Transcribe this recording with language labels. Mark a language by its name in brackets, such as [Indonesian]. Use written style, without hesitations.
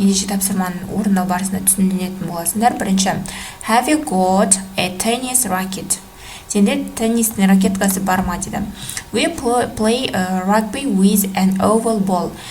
[Kazakh] Ендеше тапсырманың орындау барысында түсінетін боласыңдар. [English] Бірінші, have you got a tennis racket? [Kazakh] Сенде теннистің ракеткасы бар ма дейді. [English] We play rugby with an oval ball.